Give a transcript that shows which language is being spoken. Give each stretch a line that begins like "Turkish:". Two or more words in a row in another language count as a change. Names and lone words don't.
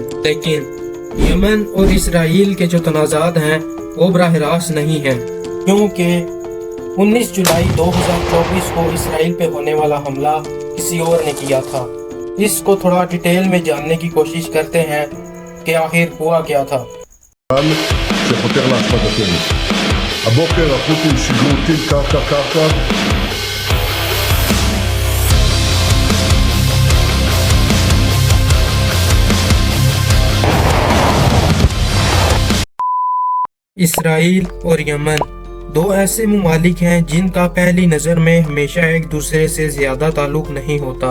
Urdu: لیکن یمن اور اسرائیل کے جو تنازعات ہیں وہ براہ راست نہیں ہے، کیونکہ 19 جولائی 2024 کو اسرائیل پہ ہونے والا حملہ کسی اور نے کیا تھا. اس کو تھوڑا ڈیٹیل میں جاننے کی کوشش کرتے ہیں کہ آخر ہوا کیا تھا.
Hebrew: שחותר להשמדתנו. הבוקר החות'ים שיגרו טיל קרקע.
Urdu: اسرائیل اور یمن دو ایسے ممالک ہیں جن کا پہلی نظر میں ہمیشہ ایک دوسرے سے زیادہ تعلق نہیں ہوتا.